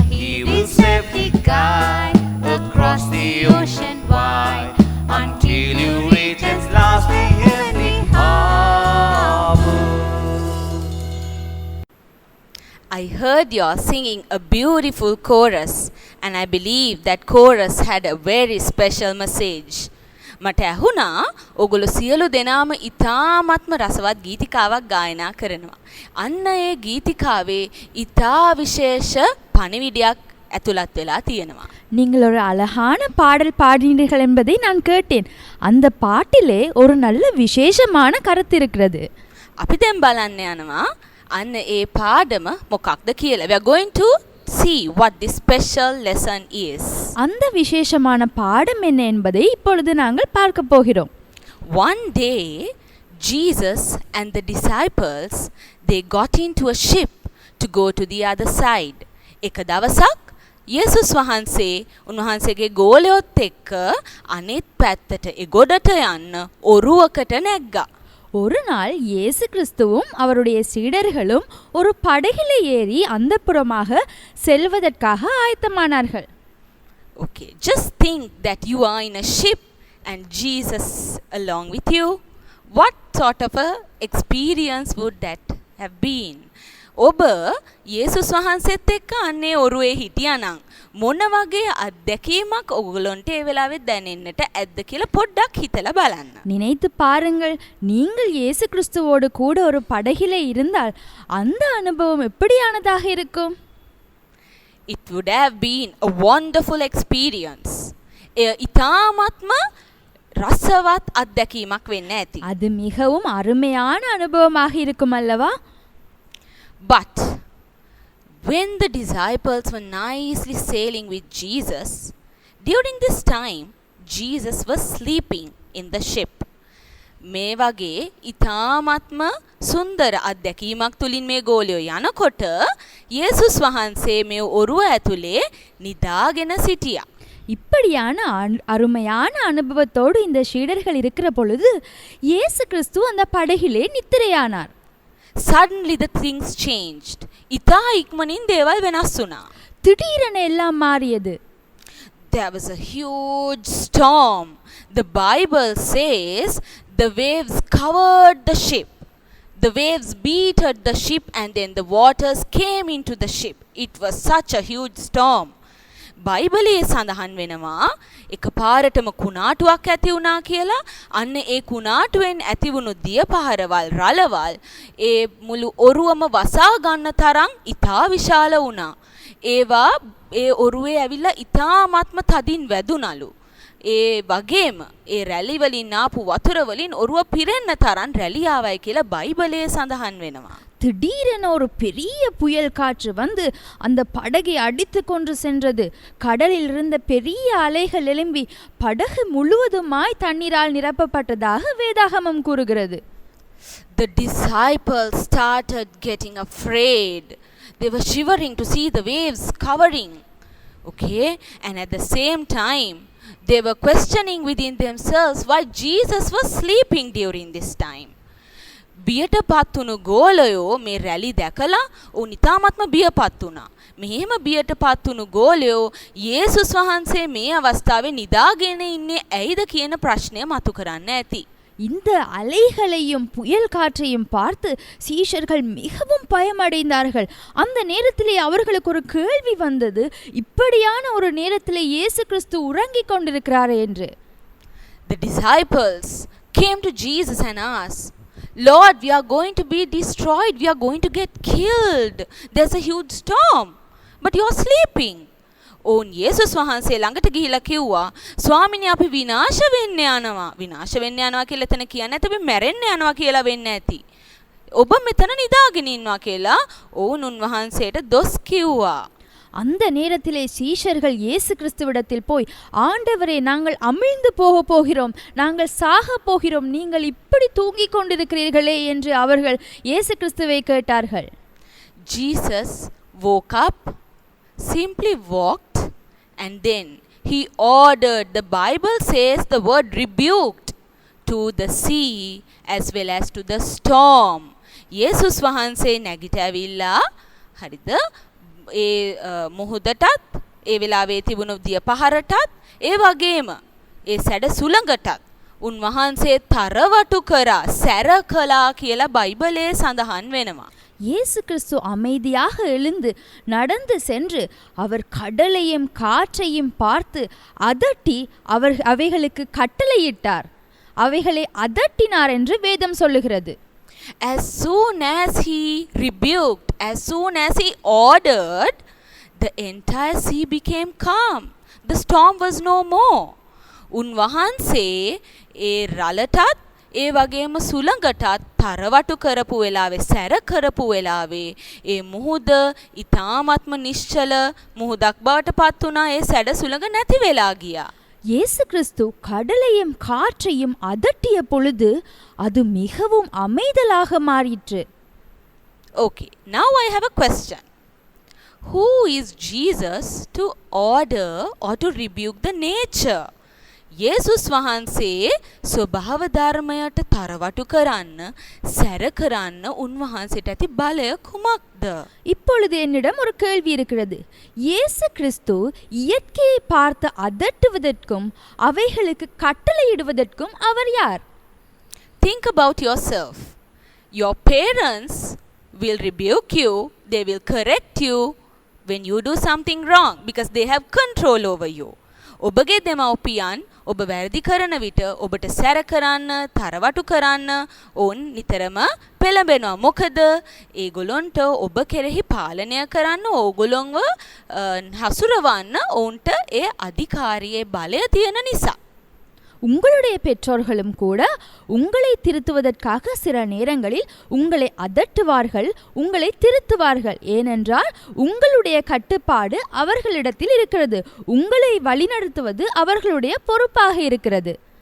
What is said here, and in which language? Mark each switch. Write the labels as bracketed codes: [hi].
[en] He will safely guide across the ocean wide until you reach at last the heavenly harbor. I heard you singing a beautiful chorus, and I believe that chorus had a very special message. [si] මට ඇහුණා ඔගොල්ලෝ සියලු දෙනාම ඉතාමත්ම රසවත් ගීතිකාවක් ගායනා කරනවා. අන්න ඒ ගීතිකාවේ ඉතා විශේෂ පණිවිඩයක් ඇතුළත් වෙලා තියෙනවා. [ta] நீங்கள் ஒரு அழகான பாடல் பாடினீர்கள் என்பதை நான் கேட்டேன். அந்த பாட்டிலே ஒரு நல்ல விசேஷமான கருத்து இருக்கிறது. [si] අපි දැන් බලන්න යනවා අන්න ඒ පාඩම මොකක්ද කියලා. [en] We are going to see what this special lesson is. [ta] அந்த விசேஷமான பாடம் என்ன என்பதை இப்பொழுது நாங்கள் பார்க்க போகிறோம். [en] One day Jesus and the disciples they got into a ship to go to the other side. [si] එක දවසක් යේසුස් වහන්සේ උන්වහන්සේගේ ගෝලයොත් එක්ක අනෙත් පැත්තට එගොඩට යන්න ඔරුවකට නැග්ගා. [ta] ஒரு நாள் இயேசு கிறிஸ்துவும் அவருடைய சீடர்களும் ஒரு படகிலே ஏறி அந்தப்புறமாக செல்வதற்காக ஆயத்தமானார்கள். [en] Okay, just think that you are in a ship and Jesus along with you. What sort of a experience would that have been? [si] ඔබ යේසුස් වහන්සේත් එක්ක අන්නේ ඔරුවේ හිටියානම් මොන වගේ අත්දැකීමක් ඔයගොල්ලන්ට ඒ වෙලාවේ දැනෙන්නට ඇද්ද කියලා පොඩ්ඩක් හිතලා බලන්න. [ta] நினைத்து பாருங்கள், நீங்கள் இயேசு கிறிஸ்துவோடு கூட ஒரு படகிலே இருந்தால் அந்த அனுபவம் எப்படியானதாக இருக்கும்? [en] It would have been a wonderful experience. [si] ඉතාමත්ම රසවත් අත්දැකීමක් වෙන්න ඇති. [ta] அது மிகவும் அருமையான அனுபவமாக இருக்கும் அல்லவா? [en] But when the disciples were nicely sailing with Jesus, during this time, Jesus was sleeping in the ship. [si] මේ වගේ ඉතාමත්ම සුන්දර අත්දැකීමක් තුලින් මේ ගෝලියෝ යනකොට යේසුස් වහන්සේ මේ ඔරුව ඇතුලේ නිදාගෙන සිටියා. [ta] இப்படியான அருமையான அனுபவத்தோடு இந்த சீடர்கள் இருக்கிற பொழுது இயேசு கிறிஸ்து அந்த படகிலே நித்திரையானார். [en] Suddenly the things changed. [si] ඉතා ඉක්මනින් දේවල් වෙනස් වුණා. [ta] திடீரென எல்லாம் மாறியது. [en] There was a huge storm. The Bible says the waves covered the ship. The waves beat at the ship and then the waters came into the ship. It was such a huge storm. [si] බයිබලයේ සඳහන් වෙනවා එකපාරටම කුණාටුවක් ඇති වුණා කියලා. අන්න ඒ කුණාටුවෙන් ඇතිවුණු දියපහරවල් රළවල් ඒ මුළු ඔරුවම වසා ගන්න තරම් ඉතා විශාල වුණා. ඒවා ඒ ඔරුවේ ඇවිල්ලා ඉතාමත්ම තදින් වැදුනලු. ඒ වගේම ඒ රැලි වලින් ආපු වතුර වලින් ඔරුව පිරෙන්න තරම් රැලි ආවයි කියලා බයිබලයේ සඳහන් වෙනවා. [ta] திடீரென ஒரு பெரிய புயல் காற்று வந்து அந்த படகை அடித்து கொண்டு சென்றது. கடலில் இருந்த பெரிய அலைகள் எழும்பி படகு முழுவதுமாய் தண்ணீரால் நிரப்பப்பட்டதாக வேதாகமம் கூறுகிறது. [en] The disciples started getting afraid. They were shivering to see the waves covering. Okay, and at the same time they were questioning within themselves why Jesus was sleeping during this time. [si] බියට පත් වුණු ගෝලයෝ මේ රැලි දැකලා උන් ඉතාමත්ම බියපත් වුණා. මෙහෙම බියට පත් වුණු ගෝලයෝ යේසුස් වහන්සේ මේ අවස්ථාවේ නිදාගෙන ඉන්නේ ඇයිද කියන ප්‍රශ්නය මතු කරන්න ඇති. [ta] இந்த அலைகளையும் புயல் காற்றையும் பார்த்து சீஷர்கள் மிகவும் பயமடைந்தார்கள். அந்த நேரத்திலே அவர்களுக்கு ஒரு கேள்வி வந்தது, இப்படியான ஒரு நேரத்திலே இயேசு கிறிஸ்து உறங்கிக் கொண்டிருக்கிறாரே என்று. [en] The disciples came to Jesus and asked, Lord, we are going to be destroyed. We are going to get killed. There's a huge storm. But you are sleeping. [si] ඕන් යේසුස් වහන්සේ ළඟට ගිහිලා කිව්වා, ස්වාමිනේ අපි විනාශ වෙන්න යනවා. විනාශ වෙන්න යනවා කියලා එතන කියන්නේ නැත්නම් අපි මැරෙන්න යනවා කියලා වෙන්න ඇති. ඔබ මෙතන නිදාගෙන ඉන්නවා කියලා ඕන් උන්වහන්සේට දොස් කිව්වා. [ta] அந்த நேரத்திலே சீஷர்கள் இயேசு கிறிஸ்துவிடத்தில் போய், ஆண்டவரே நாங்கள் அமிழ்ந்து போகிறோம், நாங்கள் சாக போகிறோம், நீங்கள் இப்படி தூங்கிக் கொண்டிருக்கிறீர்களே என்று அவர்கள் இயேசு கிறிஸ்துவை கேட்டார்கள். [en] Jesus woke up, simply walked, and then he ordered, the Bible says the word rebuked, to the sea as well as to the storm. [si] යේසුස් වහන්සේ නැගිටවිලා හරිද ඒ මුහුදටත් ඒ වෙලාවේ තිබුණු දිය පහරටත් ඒ වගේම ඒ සැඩ සුළඟටත් උන්වහන්සේ තරවටු කරා සැර කළා කියලා බයිබලයේ සඳහන් වෙනවා. [ta] இயேசு கிறிஸ்து அமைதியாக எழுந்து நடந்து சென்று அவர் கடலையும் காற்றையும் பார்த்து அதட்டி அவைகளுக்கு கட்டளையிட்டார். அவைகளை அதட்டினார் என்று வேதம் சொல்லுகிறது. [en] As soon as he rebuked, as soon as he ordered, the entire sea became calm. The storm was no more. [si] උන්වහන්සේ ඒ රළටත් ඒ වගේම සුළඟටත් තරවටු කරපු වෙලාවේ සැර කරපු වෙලාවේ ඒ මුහුද ඊ타ත්ම නිශ්චල මුහුදක් බවට පත් වුණා. ඒ සැඩ සුළඟ නැති වෙලා ගියා. [ta] இயேசு கிறிஸ்து கடலையும் காற்றையும் அதட்டிய பொழுது அது மிகவும் அமைதலாக மாறிற்று. [en] Okay, now I have a question. Who is Jesus to order or to rebuke the nature? [si] යේසුස් වහන්සේ ස්වභාව ධර්මයට තරවටු කරන්න, සැර කරන්න උන්වහන්සේට ඇති බලය කුමක්ද? [ta] இப்பொழுது என்னிடம் ஒரு கேள்வி இருக்கிறது. இயேசு கிறிஸ்து இயற்கையை பார்த்து அதட்டுவதற்கும் அவைகளுக்கு கட்டளையிடுவதற்கும் அவர் யார்? [en] Think about yourself. Your parents will rebuke you, they will correct you when you do something wrong because they have control over you. [si] ඔබගේ දෙමව්පියන් ඔබ වැරදි කරන විට ඔබට සැර කරන්න, තරවටු කරන්න ඔවුන් නිතරම පෙළඹෙනවා. මොකද ඒගොල්ලොන්ට ඔබ කෙරෙහි පාලනය කරන්න, ඕගොල්ලොන්ව හසුරවන්න ඔවුන්ට ඒ අධිකාරියේ බලය තියෙන නිසා. [ta] உங்களுடைய பெற்றோர்களும் கூட உங்களை திருத்துவதற்காக சில நேரங்களில் உங்களை அதட்டுவார்கள், உங்களை திருத்துவார்கள். ஏனென்றால் உங்களுடைய கட்டுப்பாடு அவர்களிடத்தில் இருக்கிறது. உங்களை வழிநடத்துவது அவர்களுடைய பொறுப்பாக இருக்கிறது.